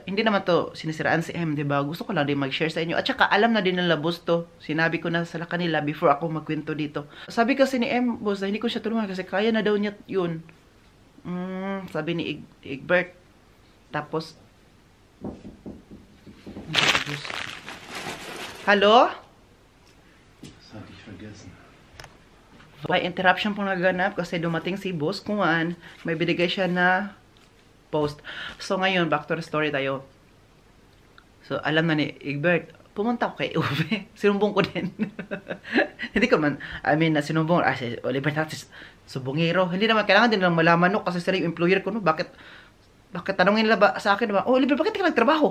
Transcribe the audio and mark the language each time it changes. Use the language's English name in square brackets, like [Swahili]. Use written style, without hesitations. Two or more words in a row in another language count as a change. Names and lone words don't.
[Filipino] Hindi naman to sinisiraan si M, diba? Gusto ko lang din mag-share sa inyo. At saka, alam na din nila boss to. Sinabi ko na sa kanila before ako magkwento dito. Sabi kasi ni M, boss, na hindi ko siya tulungan kasi kaya na daw niya yun. Sabi ni Egbert. Tapos, hello? [German] Das hatte ich vergessen. [Filipino] May interruption pong naganap kasi dumating si Boss Kuan. May binigay siya na post. So, ngayon, [English] back to the story tayo. [Filipino] So, alam na ni Egbert, pumunta ako kay Uwe. Sinumbong ko din. Hindi ko man, sinumbong, si Oliver natin, subongero. Hindi naman, kailangan din lang malaman no, kasi sila yung employer ko, no? Bakit tanongin nila ba sa akin ba, oh, Oliver, bakit ka nagtrabaho?